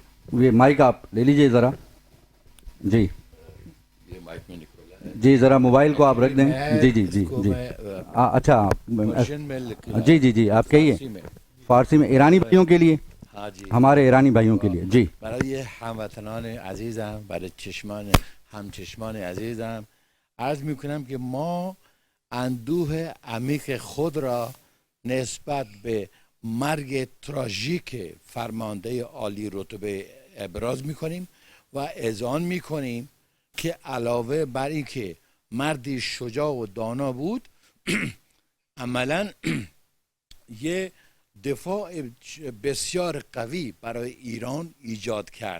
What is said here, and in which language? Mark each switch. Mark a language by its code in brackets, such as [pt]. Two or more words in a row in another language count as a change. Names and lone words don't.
[hi] ये माइक आप ले लीजिए ज़रा। जी ये माइक में निकला है। जी ज़रा मोबाइल को आप रख दें। जी जी जी जी अच्छा जी आप कहिए फ़ारसी में ईरानी भाइयों के लिए। हाँ जी, हमारे ईरानी भाइयों के लिए। जी [fa] برای هموطنان عزیزم، برای همچشمان عزیزم عرض میکنم که ما اندوه عمیق خود را نسبت به مرگ تراژیک فرمانده عالی رتبه ابراز میکنیم و اذعان میکنیم که علاوه بر این که مردی شجاع و دانا بود عملا یه دفاع بسیار قوی برای ایران ایجاد کرد.